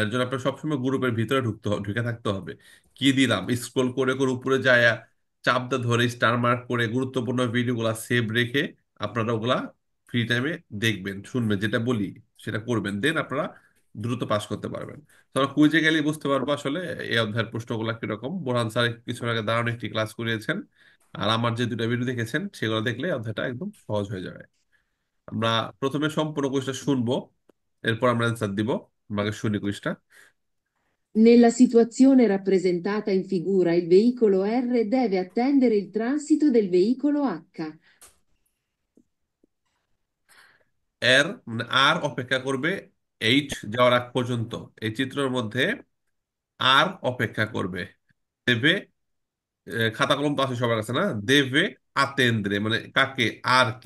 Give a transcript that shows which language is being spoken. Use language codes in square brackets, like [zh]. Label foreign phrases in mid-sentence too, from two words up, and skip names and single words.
[bn] এর জন্য আপনার সবসময় গ্রুপের ভিতরে ঢুকে থাকতে হবে। কি দিলাম, স্ক্রল করে করে উপরে যায়, চাপ দিয়ে ধরে স্টার মার্ক করে গুরুত্বপূর্ণ ভিডিওগুলা সেভ রেখে আপনারা ওগুলা [en] free time [bn] দেখবেন, শুনবেন, যেটা বলি সেটা করবেন, দেন আপনারা দ্রুত পাস করতে পারবেন। তো আমরা কুইজে গেলে বুঝতে পারবো আসলে এই অধ্যায়ের প্রশ্নগুলো কিরকম। বোরহান স্যার কিছু আগে দারুণ একটি ক্লাস করিয়েছেন, আর আমার যে দুটো ভিডিও দেখেছেন সেগুলো দেখলে অধ্যায়টা একদম সহজ হয়ে যাবে। আমরা প্রথমে সম্পূর্ণ কুইজটা শুনবো, এরপর আমরা অ্যান্সার দিব। আমাকে শুনি কুইজটা। [it] Nella situazione rappresentata in figura, il veicolo R deve attendere il transito del veicolo H. [bn] এর মানে আর অপেক্ষা করবে এইচ যাওয়ার আগ পর্যন্ত। এই চিত্রের মধ্যে আর অপেক্ষা করবে, দেবে। খাতা কলম তো আছে সবার কাছে না? [it] deve attendere [bn] মানে কাকে? আর কে?